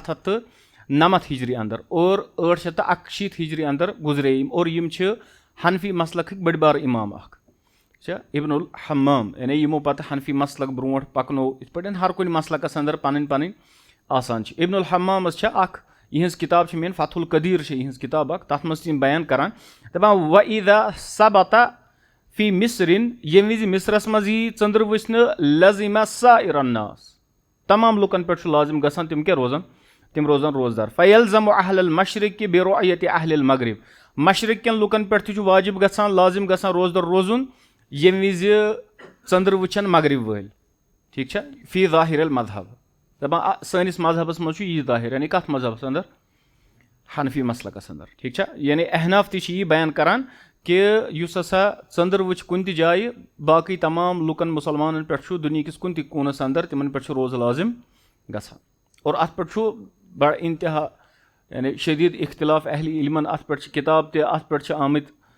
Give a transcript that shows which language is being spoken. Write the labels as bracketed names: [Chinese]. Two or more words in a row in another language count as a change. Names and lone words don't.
[Kashmiri] 709 ہجری انٛدر اور 861 ہجری انٛدر گُزرے یِم اور یِم چھِ حنفی مسلکٕکۍ بٔڑۍ بارٕ اِمام اکھ چھا ابن الحمام یعنی یِمو پتہٕ حنفی مسلک برونٛٹھ پکنو یِتھ پٲٹھۍ ہر کُنہِ مسلکس انٛدر پنٕنۍ پنٕنۍ آسان چھِ ابن الحمامس چھےٚ اکھ یِہنٛز کِتاب چھِ مین فتح القدیٖر چھِ یِہنٛز کِتاب اکھ تتھ منٛز چھِ یِم بیان کران دپان [Arabic] وَإِذَا ثَبَتَ فی مِصرِن [Kashmiri] ییٚمہِ وِزِ مِصرس منٛز یی ژٔنٛدٕر وٕچھنہٕ [Arabic] لزِمَ سائر الناس [Kashmiri] تمام لُکن پٮ۪ٹھ چھُ لازِم گژھان تِم کیاہ روزان تِم روزان روزدار [Arabic] فَیَلزَمُ أَہْلَ الْمَشرِقِ بِرُؤیَتِ أَہْلِ الْمَغرِب [Kashmiri] مشرق کٮ۪ن لُکن پٮ۪ٹھ تہِ چھُ واجب گژھان لازِم گژھان روزدار روزُن ییٚمہِ وِزِ ژٔنٛدٕر وٕچھن مغرب وٲلۍ ٹھیٖک چھا [Arabic] فی ظاہِر المذہب [Kashmiri] دپان سٲنِس مذہبس منٛز چھُ یی ظٲہِر یعنی کتھ مذہبس انٛدر حنفی مسلکس انٛدر ٹھیٖک چھا یعنی احناف تہِ چھِ یی بیان کران کہِ یُس ہسا ژٔنٛدٕر وٕچھِ کُنہِ تہِ جایہِ باقٕے تمام لُکن مُسلمانن پٮ۪ٹھ چھُ دُنہِکِس کُنہِ تہِ کوٗنس انٛدر تِمن پٮ۪ٹھ چھُ روزٕ لازِم گژھان اور اتھ پٮ۪ٹھ چھُ بڑٕ انتہا یعنی شدیٖد اختِلاف اہلِ علمن اتھ پٮ۪ٹھ چھِ کِتاب تہِ اتھ پٮ۪ٹھ چھِ آمٕتۍ